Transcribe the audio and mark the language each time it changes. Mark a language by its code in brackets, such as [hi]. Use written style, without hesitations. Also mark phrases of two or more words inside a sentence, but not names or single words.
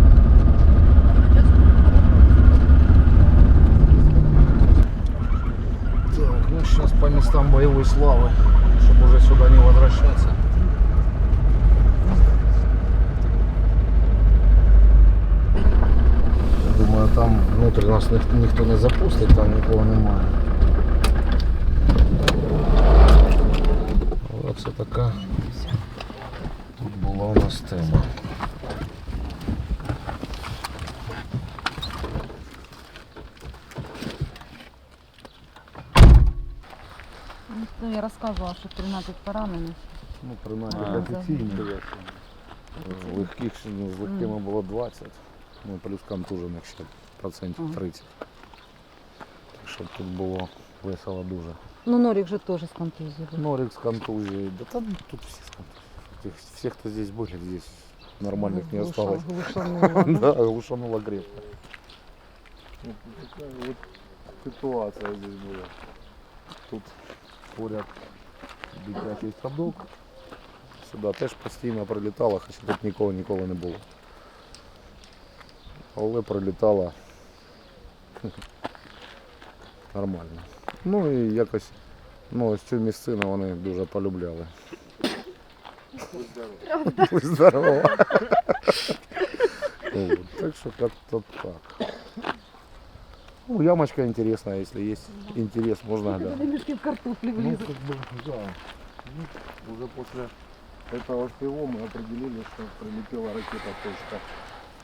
[ru] Так, ну сейчас по местам боевой славы, чтобы уже сюда не возвращаться. Думаю, там внутрь нас никто не запустить, [uk] там нікого немає. Оце така тут була у нас тема. [ru] Ну, я рассказывала, что 13 поранених. [uk] Ну, принаймні А, офіційно. Легких з легкими було 20, ну плюс контужених ще процентів 30. Так що тут було весело дуже. [ru] Ну, Норик же тоже с контузией. Норик с контузией, да там тут все с контузией. Все, кто здесь были, здесь нормальных не осталось. Да, глушануло крепко. Вот такая вот ситуация здесь была. [uk] Тут поряд дитячий садок. Сюди теж постійно прилітало, хоча тут нікого не було. Але прилітало нормально. Ну і якось, ну, ось цю місцину вони дуже полюбляли. Будь здорова. [ru] Вот, так что как-то так. Ну, ямочка интересная, если есть интерес, можно глянуть. Мешки в картофеле Ну, как бы, да. Ну, уже после этого всего мы определили, что прилетела ракета точка.